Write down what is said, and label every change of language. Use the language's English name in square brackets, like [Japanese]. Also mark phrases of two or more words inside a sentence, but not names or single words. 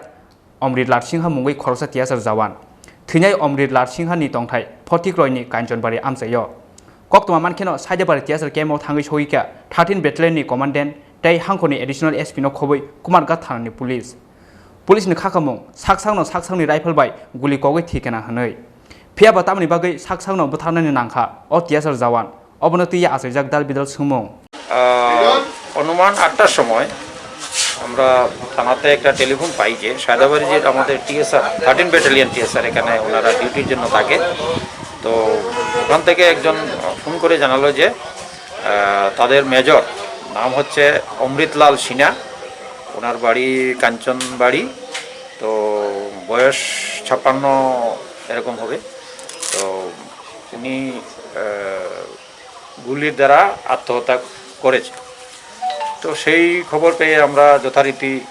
[Kok Borok] अमृत लाल सिंहा मुङै खरगसा टीएसआर जवान थैनाय अमृत लाल सिंहानि तंथाय फटिक रयनि कांचनबारि आमसायो कक्तुमा मानखेनो साइदाबारि टीएसआर केम्पआव थाङै सौयैका 13 बेटालियननि कमान्डेन्ट तै हांखनि [English] additional SP [Kok Borok] नो खबै कुमारघाट थानानि पुलिसनि खाखामुं साकसांनि राइफल बाय गुलि कगै थिकेना हनै फियाबा तामनि बागै साकसांनो बुथारनायनि नांखा अ टीएसआर जवान अबनतिया आसाइजाक दाल बिदाल सुमुं [Bangla] অনুমান 8টার সময় আমরা থানাতে একটা টেলিফোন পাই যে সায়দাবাড়ি যে আমাদের টিএসআর 13 ব্যাটালিয়ন টিএসআর এখানে ওনারা ডিউটির জন্য থাকে তো ওখান থেকে একজন ফোন করে জানালো যে তাদের মেজর নাম হচ্ছে অমৃতলাল সিনহা ওনার বাড়ি কাঞ্চনবাড়ি তো বয়স 56 এরকম হবে তো উনি গুলির দ্বারা আত্মহত্যা করেছে তো সেই খবর পেয়ে আমরা যথারীতি